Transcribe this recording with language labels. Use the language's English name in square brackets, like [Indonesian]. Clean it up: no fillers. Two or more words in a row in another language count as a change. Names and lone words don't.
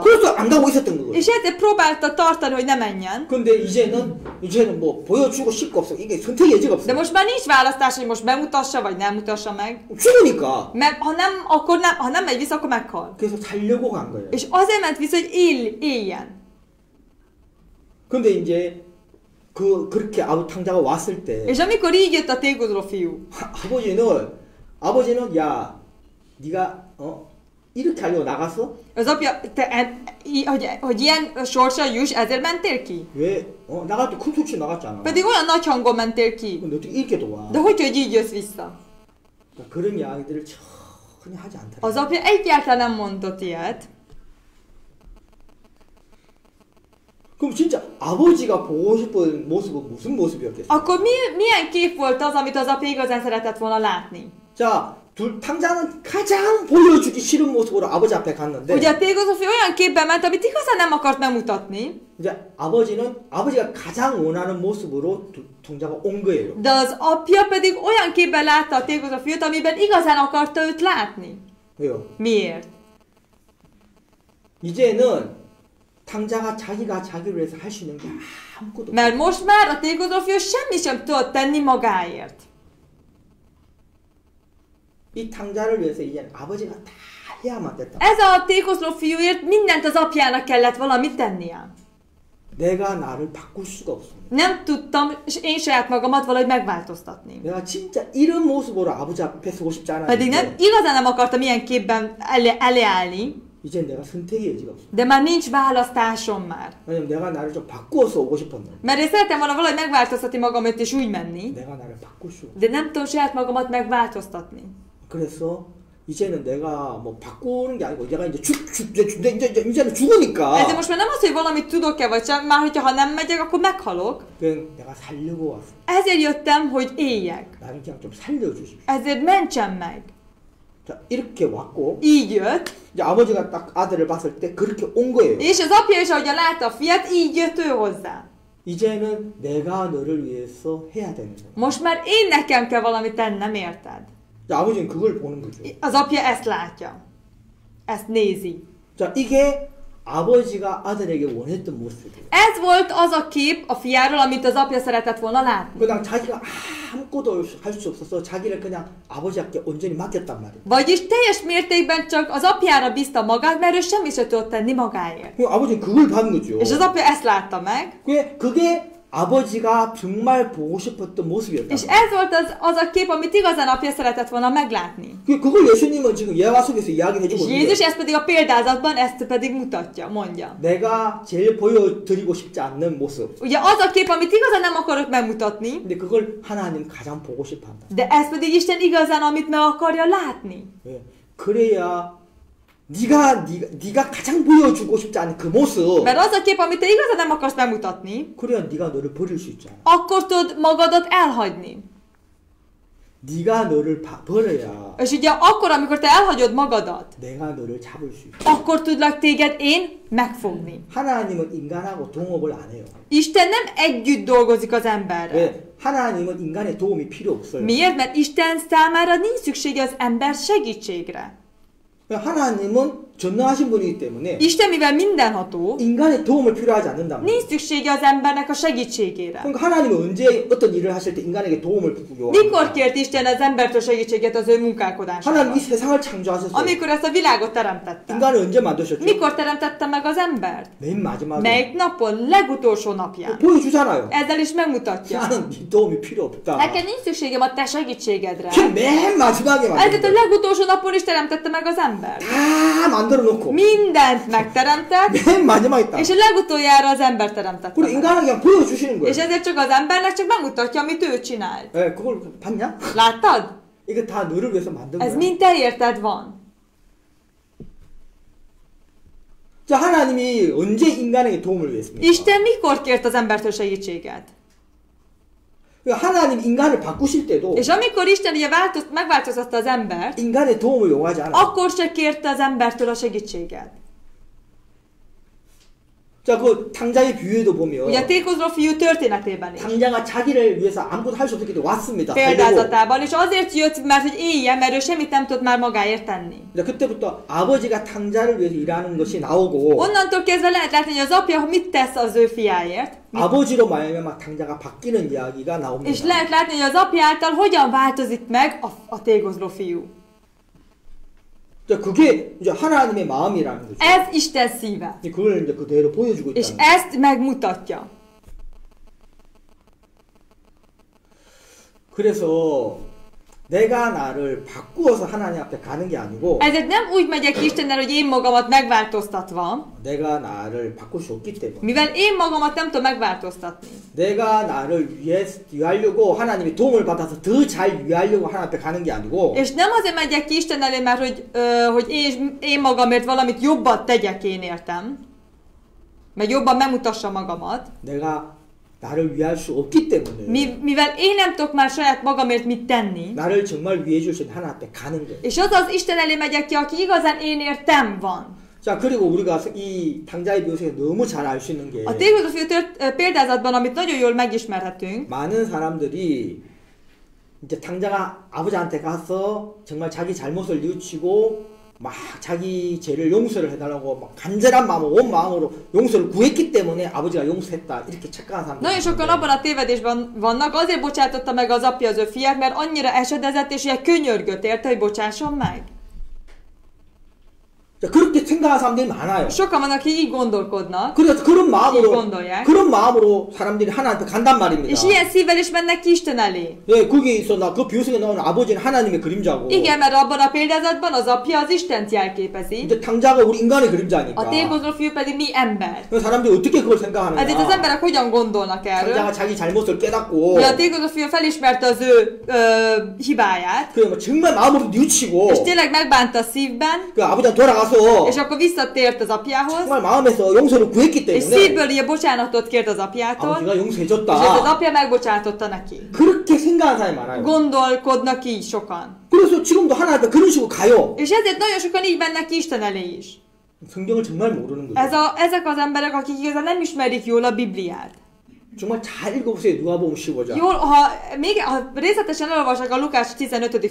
[Korean] 그래서 안 가고 있었던 거예요. [Hungarian] És ezért próbálta tartani, hogy ne menjen. [Korean] 근데 이제는 뭐 보여주고 싶고 없어. 이게 선택의 여지가 [Hungarian] De [Korean] 없어. [Hungarian] most már nincs választás, hogy most bemutassa, vagy nem mutassa meg. [Korean] 죽으니까. [Hungarian] Mert ha nem megy vissza, akkor meghal. [Korean] 그래서 살려고 간 거예요. [Hungarian] És azért ment vissza, hogy éljen. [Korean] 근데 이제 그렇게 탕자가 왔을 때 [Hungarian] És amikor így jött a tégozoló fiú, [Korean] 아버지는 야 네가 이렇게 하려고 나갔어? [Hungarian] az apja, hogy ilyen sorsa juss, ezért mentél ki? [Korean] 왜? 나갈 때 큰 소치 나갔잖아. [Hungarian] Pedig olyan nagy hangon mentél ki. [Korean] 근데 어떻게 이렇게 도와? [Hungarian] De hogy így jössz vissza? [Korean] 그런 이야기들을 전혀 하지 않더라. [Hungarian] Az apja egyáltalán nem mondott ilyet. [Korean] 그럼 진짜 아버지가 보고 싶은 모습은 무슨 모습이었겠어? [Hungarian] Akkor milyen kép volt az, amit az apja igazán szeretett volna látni? [Korean] 자, 탕자는 가장 보여주기 싫은 모습으로 아버지 앞에 갔는데 [Hungarian] Ugye a tégozoló fiú olyan képben ment, amit igazán nem akart megmutatni, [Korean] 이제 아버지가 가장 원하는 모습으로 탕자가 온 거예요. [Hungarian] de az apja pedig olyan képben látta a tégozoló fiút, amiben igazán akarta őt látni. [Korean] 왜요? [Hungarian] Miért? [Korean] 이제는 탕자가 자기가 자기를 위해서 할 수 있는 게 아무것도 없어요. [Hungarian] Mert most már a tégozoló fiú semmi sem tudott tenni magáért. [Korean] 이 탕자를 위해서 이제 아버지가 다 해야만 됐다. [Hungarian] Ez a tékozló fiúért mindent az apjának kellett valamit tennie. [Korean] 내가 나를 바꿀 수가 없어. [Hungarian] Nem tudtam én saját magamat valahogy megváltoztatni. [Korean] 내가 진짜 이런 모습으로 아버지 앞에 서고 싶지 [Hungarian] Pedig nem, [Korean] 않았는데 [Hungarian] igazán nem akartam ilyen képben elleállni, [Korean] 이제 내가 선택의 여지가 없어. [Hungarian] de már nincs választásom már. [Korean] 왜냐면 내가 나를 좀 바꾸어서 오고 싶었는데 [Hungarian] Mert én szeretem volna valahogy megváltoztatni magamat és úgy menni, [Korean] 내가 나를 바꿀 수가 없어. [Hungarian] de nem tudom saját magamat megváltoztatni. [Korean] 그래서 이제는 내가 뭐 바꾸는 게 아니고 내가 이제 이제는 죽으니까 [Hungarian] Ezért most már nem az, hogy valamit tudok-e vagy sem, már hogyha nem megyek, akkor meghalok. [Korean] 그냥 내가 살려고 왔어. [Hungarian] Ezért jöttem, hogy éljek. [Korean] 나를 그냥 좀 살려주십시오. [Hungarian] Ezért mentsen meg. [Korean] 자 이렇게 왔고 [Hungarian] Így jött, [Korean] 이제 아버지가 딱 아들을 봤을 때 그렇게 온 거예요. [Hungarian] és az apja is, ahogy látta a fiát, így jött ő hozzá. [Korean] 이제는 내가 너를 위해서 해야 되는 거야. [Hungarian] Most már én nekem kell valamit tennem, érted? [Korean] 자, 아버지는 그걸 보는 거죠. [Hungarian] Az apja ezt látja. Ezt nézi. [Korean] 자, 이게 아버지가 아들에게 원했던 모습이에요. [Hungarian] Ez volt az a kép a fiáról, amit az apja szeretett volna látni. [Korean] 그냥 자기가 아무것도 할 수 없어서 자기를 그냥 아버지께 온전히 맡겼단 말이에요. [Hungarian] Vagyis teljes mértékben csak az apjára bízta magát, mert ő semmit sem tudott tenni magáért. [Korean] 아버지는 그걸 본 거죠. [Hungarian] És az apja ezt látta meg. [Korean] 그게 아버지가 정말 보고 싶었던 모습이었다. [Hungarian] És ez volt az a kép, amit igazán apja szeretett volna meglátni. [Korean] 그걸 예수님은 지금 예화 속에서 이야기해 [Hungarian] És [Korean] 주고 [Hungarian] Jézus [Korean] 있는데 [Hungarian] ezt pedig a példázatban, ezt pedig mutatja, mondja. [Korean] 내가 제일 보여드리고 싶지 않는 모습. [Hungarian] Ugye az a kép, amit igazán nem akarok megmutatni, [Korean] 근데 그걸 하나님 가장 보고 싶어 한다. [Hungarian] de ez pedig Isten igazán, amit meg akarja látni. [Korean] 예. 그래야 네가 가장 보여주고 싶지 않은 그 모습. [Hungarian] Mert az a kép, amit te igazán nem akarsz megmutatni, [Korean] 그래야 네가 너를 버릴 수 있잖아. [Hungarian] akkor tud magadat elhagyni. [Korean] 네가 너를 버려야 [Hungarian] És ugye akkor, amikor te elhagyod magadat, [Korean] 내가 너를 잡을 수 있어. [Hungarian] akkor tudlak téged én megfogni. [Korean] 하나님은 인간하고 동업을 안 해요. [Hungarian] Isten nem együtt dolgozik az emberrel. [Korean] 왜? 하나님은 인간의 도움이 필요 없어요. [Hungarian] Miért? Mert Isten számára nincs szüksége az ember segítségre. [Korean] 하나님은 전능하신 분이기 때문에 [Hungarian] Isten, mivel mindenható, [Korean] 인간의 도움을 필요하지 않는단 말이에요. [Hungarian] nincs szüksége az embernek a segítségére. [Korean] 그러니까 하나님은 언제 어떤 일을 하실 때 인간에게 도움을 [Hungarian] Mikor [Korean] 요구합니까? [Hungarian] kért Isten az embertől segítséget az ő [Korean] 하나님 이 [Hungarian] munkálkodásában? [Korean] 세상을 창조하셨어요. [Hungarian] Amikor ezt a világot teremtette. [Korean] 인간을 언제 만드셨죠? [Hungarian] Mikor teremtette meg az embert? [Korean] 맨 마지막에 [Hungarian] Melyik napon? Legutolsó napján. [Korean] 보여주잖아요. [Hungarian] Ezzel is megmutatja. [Korean] 나는 네 도움이 필요 없다. [Hungarian] Nekem nincs szükségem a te segítségedre. [Korean] 맨 마지막에 [Hungarian] Ezért a [Korean] 만든 [Hungarian] legutolsó napon is teremtette meg az embert. [Korean] 다 만들어 놓고 [Hungarian] Mindent megteremtett, [Korean] 맨 마지막에 있다. [Hungarian] és a legutoljára az ember teremtette [Korean] 우리 [Hungarian] meg. [Korean] 인간은 그냥 보여주시는 거예요. [Hungarian] És ezért csak az embernek csak megmutatja, amit ő csinált. [Korean] 예, 그걸 봤냐? [Hungarian] Láttad? [Korean] 이거 다 너를 위해서 만든 [Hungarian] Ez [Korean] 거야. [Hungarian] mind te érted van. [Korean] 자, 하나님이 언제 인간에게 도움을 위했습니까? [Hungarian] Isten mikor kért az embertől segítséget? [Korean] 하나님 인간을 바꾸실 때도 [Hungarian] És amikor Isten ugye megváltoztatta az embert, [Korean] 인간의 도움을 요구하지 않아요. [Hungarian] akkor se kérte az embertől a segítséget. [Korean] 자, 그 탕자의 비유에도 보면 [Hungarian] Ugye a tékozló fiú történetében is. [Korean] 탕자가 자기를 위해서 아무것도 할 수 없기 때문에 왔습니다. 살려고. [Hungarian] Példázatában, és azért jött, mert hogy éljen, mert ő semmit nem tudott már magáért tenni. [Korean] 자, 그때부터 아버지가 탕자를 위해서 일하는 것이 나오고 [Hungarian] Onnantól kezdve lehet látni, hogy az apja mit tesz az ő fiáért, [Korean] 아버지로 말미암아 탕자가 바뀌는 이야기가 [Hungarian] és [Korean] 나옵니다. [Hungarian] lehet látni, hogy az apja által hogyan változik meg a tékozló fiú. [Korean] 자, 그게 이제 하나님의 마음이라는 거죠. [Hungarian] Ez Isten szíve, [Korean] 그걸 이제 그대로 보여주고 [Hungarian] és [Korean] 있다는 거죠. [Hungarian] ezt megmutatja. [Korean] 그래서 내가 나를 바꾸어서 하나님 앞에 가는 게 아니고 [Hungarian] Ezért nem úgy megyek Istennel, hogy én magamat megváltoztatva, [Korean] 내가 나를 바꿀 수 없기 때문에 [Hungarian] mivel én magamat nem tudom megváltoztatni. [Korean] 내가 나를 위하려고 하나님의 도움을 받아서 더 잘 위하려고 하나님 앞에 가는 게 아니고 [Hungarian] És nem azért megyek ki Isten elé, mert hogy én magamért valamit jobbat tegyek én értem, meg jobban megmutassam magamat, [Korean] 내가 나를 위할 수 없기 때문에 [Hungarian] mivel én nem tudok már saját magamért mit tenni, [Korean] 나를 정말 위해 주신 하나님 앞에 가는 거예요. [Hungarian] és az Isten elé megyek ki, aki igazán én értem van. [Korean] 자, 그리고 우리가 이 탕자의 비유에서 너무 잘 알 수 있는 게 [Hungarian] A tékozló fiú példázatban, amit nagyon jól megismerhetünk, [Korean] 많은 사람들이 이제 탕자가 아버지한테 가서 정말 자기 잘못을 뉘우치고 막 자기 죄를 용서를 해달라고 막 간절한 마음으로 온 마음으로 용서를 구했기 때문에 아버지가 용서했다 이렇게 착각한 사람들. [Hungarian] Nagyon sokan abban a tévedésben vannak, azért bocsátotta meg az apja az ő fiát, mert annyira esedezett és ugye könyörgött érte, hogy bocsásson meg. [Korean] 자, 그렇게 생각하는 사람들이 많아요. [Hungarian] Sokan vannak, akik így gondolkodnak, [Korean] 그래서 [Hungarian] így gondolják. [Korean] 그런 마음으로 사람들이 하나님께 간단 말입니다. [Hungarian] És ilyen szívvel is mennek ki Isten elé. [Korean] 예, 거기서 나 그 비유성에 나오는 아버지는 하나님의 그림자고. [Hungarian] Igen, mert abban a példázatban az apja az Istent jelképezi, [Korean] 이제 탕자가 우리 인간의 그림자니까. [Hungarian] a tékozó fiú pedig mi ember. [Korean] 그 사람들이 어떻게 그걸 생각하느냐? [Hungarian] Ezért az emberek hogyan gondolnak erről? [Korean] 탕자가 자기 잘못을 깨닫고. [Hungarian] Ugye a tékozó fiú felismerte az ő hibáját, [Korean] 그 정말 마음으로 뉘우치고. [Hungarian] és tényleg megbánta a szívben, [Korean] 그 아버지한테 돌아가서. [Hungarian] és akkor visszatért az apjához, [Korean] 정말 마음에서 용서를 구했기 [Hungarian] és [Korean] 때문에. [Hungarian] szívből ugye bocsánatot kért az apjától, [Korean] 아버지가 [Hungarian] és az [Korean] 용서해줬다. [Hungarian] apja megbocsátotta neki. [Korean] 그렇게 생각하는 사람이 많아요. [Hungarian] Gondolkodnak így sokan. [Korean] 그래서 지금도 하나님께 그런 식으로 가요. [Hungarian] És ezért nagyon sokan így mennek ki Isten elé is. [Korean] 성경을 정말 모르는 거죠. [Hungarian] Ezek az emberek, akik igazán nem ismerik jól a Bibliát. [Korean] 정말 잘 읽어보세요. 누가복음 15장. [Hungarian] Jól, ha részletesen elolvassák a Lukács 15.